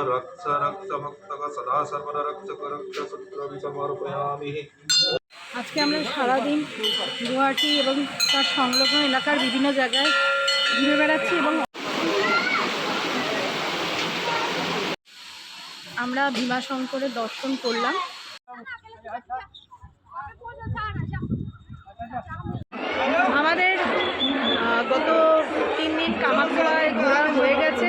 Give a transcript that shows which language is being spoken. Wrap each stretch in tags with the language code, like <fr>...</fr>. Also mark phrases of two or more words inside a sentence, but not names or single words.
<sa>रक्ष रक्ष भक्तक सदा सर्वदा रक्षक रक्ष सूत्रं समर्पयामि।</sa> <bn>আজকে আমরা সারাদিন গুয়াহাটি এবং তার সংলগ্ন এলাকার বিভিন্ন জায়গায় ঘুরে বেড়াচ্ছি এবং আমরা ভীমাশঙ্করের দর্শন করলাম। আমাদের গত 3 দিন কামাখ্যায় ঘোরা হয়ে গেছে।</bn>